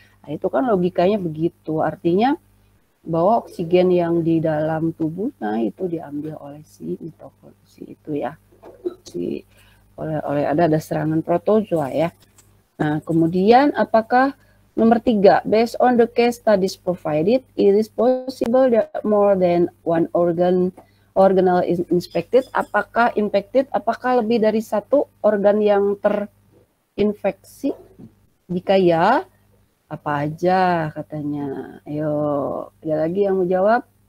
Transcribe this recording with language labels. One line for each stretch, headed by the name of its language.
Indonesian: Nah, itu kan logikanya begitu, artinya bahwa oksigen yang di dalam tubuhnya itu diambil oleh si mitokondria itu ya, oleh ada serangan protozoa ya. Nah, kemudian apakah nomor 3,
English: based on the case studies provided, it is possible that more than one organelle is infected.
Indonesian: Apakah lebih dari satu organ yang terinfeksi? Jika ya, apa aja katanya? Ayo, ada lagi yang mau jawab?